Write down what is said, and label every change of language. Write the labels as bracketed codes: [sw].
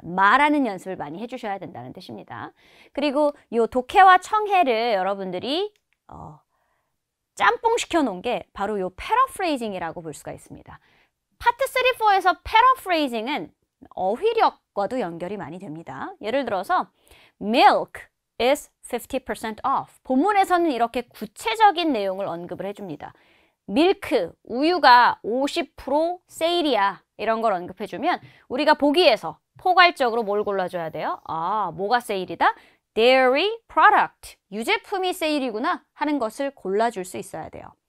[ko] 말하는 연습을 많이 해주셔야 된다는 뜻입니다. 그리고 이 독해와 청해를 여러분들이 짬뽕 시켜 놓은 게 바로 이 패러프레이징이라고 볼 수가 있습니다. 파트 3, 4에서 패러프레이징은 어휘력과도 연결이 많이 됩니다. 예를 들어서 [en] Milk is 50% off. [ko] 본문에서는 이렇게 구체적인 내용을 언급을 해줍니다. 밀크, 우유가 50% 세일이야. 이런 걸 언급해주면 우리가 보기에서 포괄적으로 뭘 골라줘야 돼요? 뭐가 세일이다? Dairy product, 유제품이 세일이구나 하는 것을 골라줄 수 있어야 돼요.